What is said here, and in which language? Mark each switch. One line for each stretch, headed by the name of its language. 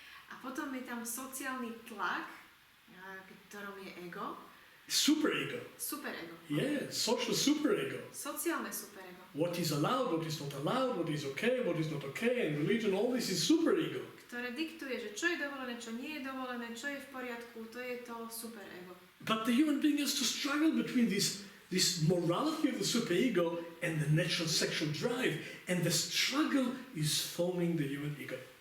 Slovak: A potom je tam sociálny tlak, ktorom je ego.
English: Superego.
Slovak: Superego.
English: Yeah, social superego.
Slovak: Sociálne superego.
English: What is allowed, what is not allowed, what is okay, what is not okay, and religion, all this is superego.
Slovak: Ktoré diktuje, že čo je dovolené, čo nie je dovolené, čo je v poriadku, to je to superego.
English: But the human being has to struggle between this morality of the superego and the natural sexual drive, and the struggle is forming the human ego.